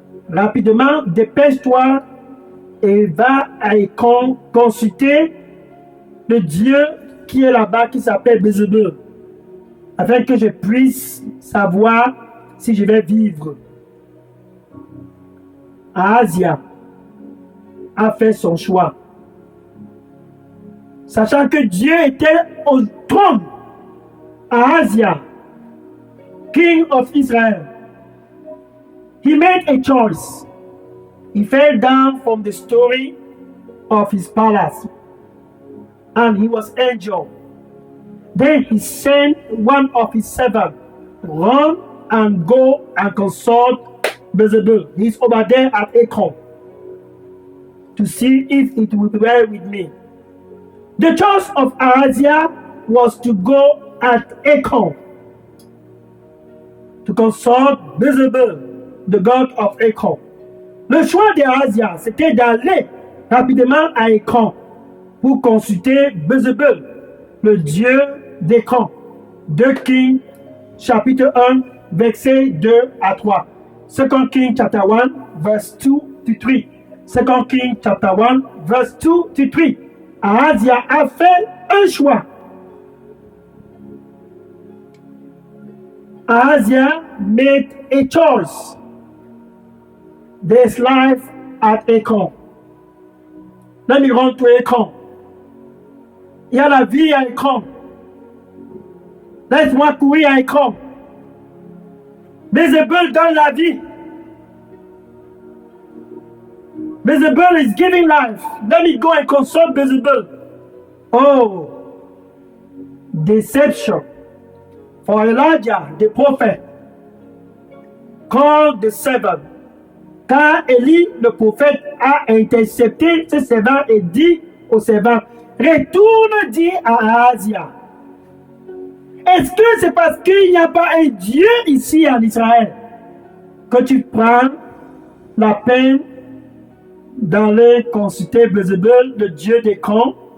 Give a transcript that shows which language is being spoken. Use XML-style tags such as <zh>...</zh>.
<fr>Rapidement, dépêche-toi et va à Écron consulter le Dieu qui est là-bas, qui s'appelle Bézébul, afin que je puisse savoir si je vais vivre. Ahazia a fait son choix, sachant que Dieu était au trône.</fr> <en>Ahazia, king of Israel, he made a choice. He fell down from the story of his palace and he was injured. Then he sent one of his servants, run and go and consult Bezebel. He's over there at Ekron to see if it will be well with me. The choice of Ahazia was to go at Ekron to consult Bezebel, the god of Ekron.</en> <fr>Le choix d'Ahazia, c'était d'aller rapidement à Ekron pour consulter Bezebel, le dieu d'Ekron. 2 Kings, chapitre 1, versets 2 à 3.</fr> <en>2 Kings, chapter 1, verse 2 to 3. 2 Kings, chapter 1, verse 2 to 3.</en> <fr>Ahazia a fait un choix.</fr> <en>Ahazia made a choice. There's life at Ekron. Let me run to Ekron.</en> <fr>Il y a la vie à Ekron. Laisse-moi courir à Ekron. Bezebel donne la vie.</fr> <en>Bezebel is giving life. Let me go and consult Bezebel. Oh, deception. For Elijah, the prophet, called the servant.</en> <fr>Car Élie, le prophète, a intercepté ce servant et dit au servant, retourne dire à Ahazia. Est-ce que c'est parce qu'il n'y a pas un Dieu ici en Israël que tu prends la peine d'aller consulter Bézébel, le Dieu des camps?</fr>